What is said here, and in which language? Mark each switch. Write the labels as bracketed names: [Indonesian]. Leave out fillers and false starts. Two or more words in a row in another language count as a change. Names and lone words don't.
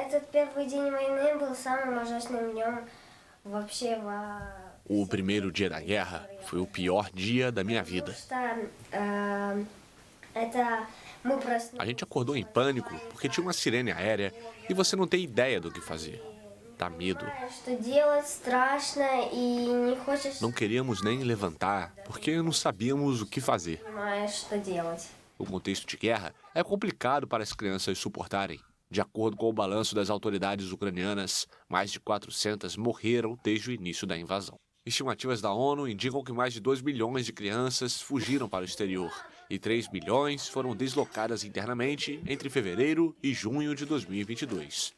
[Portuguese] O primeiro dia da guerra foi o pior dia da minha vida. A gente acordou em pânico porque tinha uma sirene aérea e você não tem ideia do que fazer. despertar medo. [Russian] Что делать страшно и не хочешь, [Portuguese] Não queríamos nem levantar, porque não sabíamos o que fazer. [Russian] понимаешь, что делать. [Portuguese] O contexto de guerra é complicado para as crianças suportarem. De acordo com o balanço das autoridades ucranianas, mais de 400 morreram desde o início da invasão. Estimativas da ONU indicam que mais de 2 milhões de crianças fugiram para o exterior e 3 milhões foram deslocadas internamente entre fevereiro e junho de 2022.